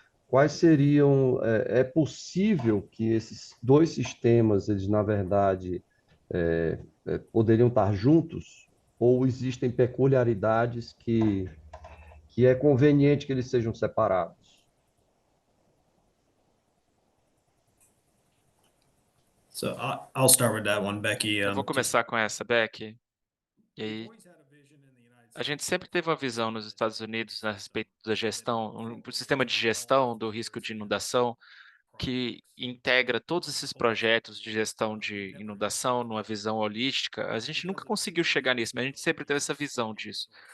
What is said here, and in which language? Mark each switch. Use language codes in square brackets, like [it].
[pt] quais seriam, é possível que esses dois sistemas, eles na verdade poderiam estar juntos, ou existem peculiaridades que é conveniente que eles sejam separados? [en] So I'll start with that one, Becky. [pt] Eu vou começar com essa, Beck. E aí, a gente sempre teve uma visão nos Estados Unidos a respeito da gestão, um sistema de gestão do risco de inundação que integra todos esses projetos de gestão de inundação numa visão holística. A gente nunca conseguiu chegar nisso, mas a gente sempre teve essa visão disso.